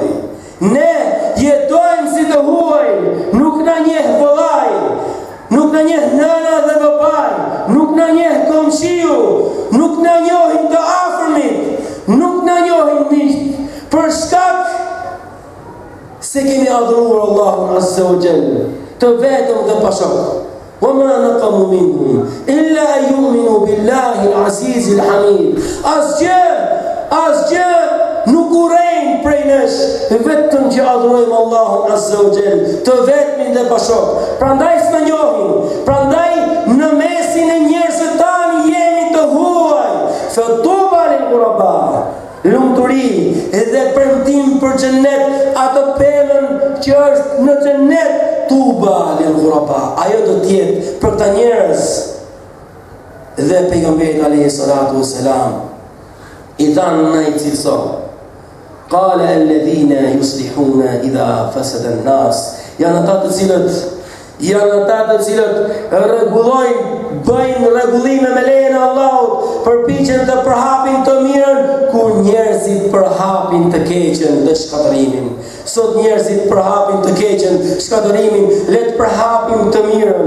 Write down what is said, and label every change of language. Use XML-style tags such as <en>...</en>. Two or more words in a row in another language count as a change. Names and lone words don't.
<sq>Ne jetojmë si të huaj, nuk na njeh vëllai, nuk na njeh nëna dhe babai, nuk na njeh komshiu, nuk na njohin të afërmit, nuk na njohin miqt, për shkak se kemi adhuruar Allahun</sq> <ar>عز وجل</ar> <sq>të vetëm dhe pa shok.</sq> <ar>وما نقموا منهم إلا أن يؤمنوا بالله العزيز الحميد.</ar> <sq>Asgjë nuk urejnë prej nesh, vetëm që adhurojmë Allahun</sq> <ar>عز وجل</ar> <sq>të vetmin dhe pa shok. Prandaj s'na njohin, prandaj në mesin e njerëzve tanë jemi të huaj.</sq> <ar>فطوبى للغرباء.</ar> <sq>Lumturi llogari dhe premtim për xhennet, atë pemën që është në xhennet,</sq> <ar>طوبى للغرباء.</ar> <sq>Ajo do të jetë për këta njerëz. Dhe pejgamberi</sq> <ar>عليه الصلاة والسلام</ar> <sq>i thanë në i cilëso,</sq> <ar>قال الذين يصلحون إذا فسد الناس,</ar> <sq>janë ata të cilët rregullojnë, bëjnë rregullime me lejen e Allahut, përpiqen të përhapin të mirën kur njerëzit përhapin të keqen dhe shkatërimin. Sot njerëzit përhapin të keqen, shkatërimin, le të përhapim të mirën.</sq>